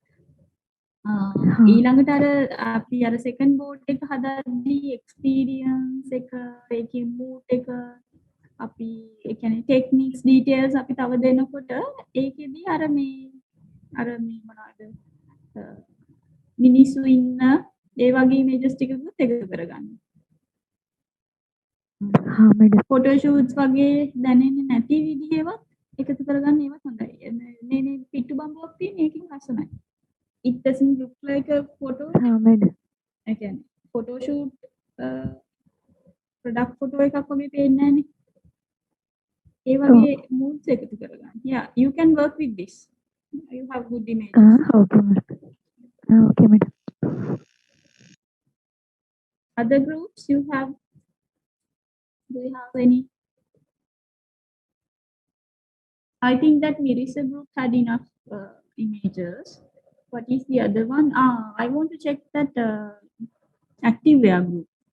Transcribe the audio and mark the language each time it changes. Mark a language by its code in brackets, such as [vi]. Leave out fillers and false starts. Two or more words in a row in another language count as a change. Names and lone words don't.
[si] ඊළඟට අර අපි අර [en] second board [si] එක හදද්දී එක්ස්පීරියන්ස් එක, ඒකේ මූඩ් එක, අපි ඒ කියන්නේ [en] techniques details [si] අපි තව දෙනකොට ඒකෙදී අර මේ මොනවද මිනිස්සු ඉන්න ඒ වගේ images ටිකකුත් එකතු කරගන්න. හා මැඩම්. [en] photo shoots [si] වගේ දැනෙන්නේ නැති විදිහේවත් එකතු කරගන්න ඒවත් හොඳයි. මේ පිට්ටු බම්බුවක් තියෙන එකකින් ලස්සනයි. [en] It doesn't look like a photo. [si] හා මැඩම්. ඒ කියන්නේ [en] photo shoot product photo [si] එකක් වගේ පේන්නේ නැහනේ. ඒ වගේ moods එකතු කරගන්න. [en] Yeah, you can work with this. You have good images. okay madam. okay madam. Other groups you have? Do you have any? I think that Mirisa group had enough images. What is the other one? I want to check that Activewear group.